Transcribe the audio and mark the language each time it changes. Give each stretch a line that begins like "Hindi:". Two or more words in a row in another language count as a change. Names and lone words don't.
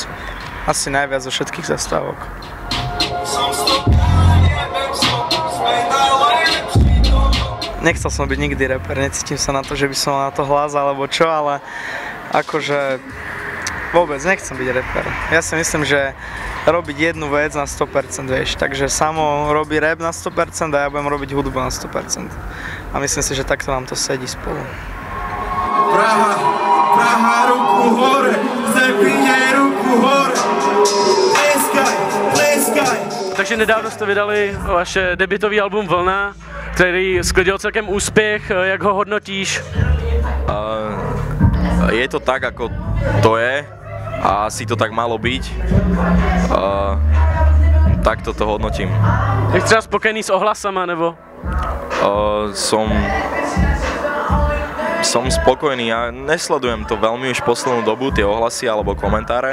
Slovak: Asi najviac zo všetkých zastávok. Nechcel som byť nikdy rapper, necítim sa na to, že by som mal na to hlas alebo čo, ale akože vôbec nechcem byť rapper. Ja si myslím, že robiť jednu vec na 100%, vieš, takže Samo robí rap na 100% a ja budem robiť hudbu na 100%. A myslím si, že takto nám to sedí spolu. Praha, ruku hore, Zepínej ruku hore, tleskaj.
Czech: Takže nedávno jste vydali vaše debutový album Vlna, který sklidil celkem úspěch, jak ho hodnotíš?
Slovak: Je to tak, ako to je a asi to tak malo byť. Takto to hodnotím.
Czech: Jak třeba spokojený s ohlasama, nebo?
Slovak: Som spokojný, ja nesledujem to veľmi už poslednú dobu, tie ohlasy alebo komentáre.